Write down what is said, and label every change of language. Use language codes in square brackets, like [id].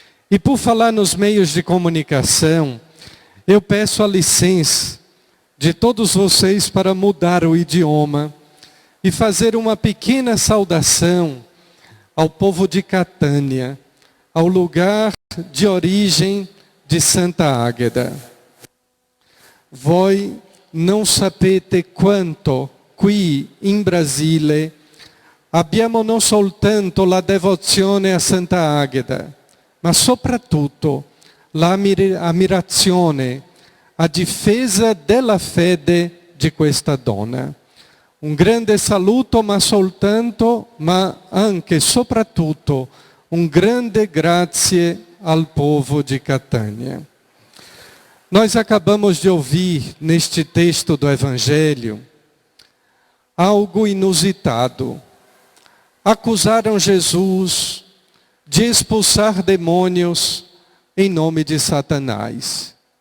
[pt] E por falar nos meios de comunicação, eu peço a licença de todos vocês para mudar o idioma e fazer uma pequena saudação ao povo de Catânia, ao lugar de origem de Santa Águeda. [it] Voi non sapete quanto qui in Brasile abbiamo non soltanto la devozione a Santa Águeda, ma soprattutto l'ammirazione a difesa della fede di questa donna. Un grande saluto, ma anche soprattutto un grande grazie al povo de Catânia. [pt] Nós acabamos de ouvir neste texto do Evangelho algo inusitado. Acusaram Jesus de expulsar demônios em nome de Satanás.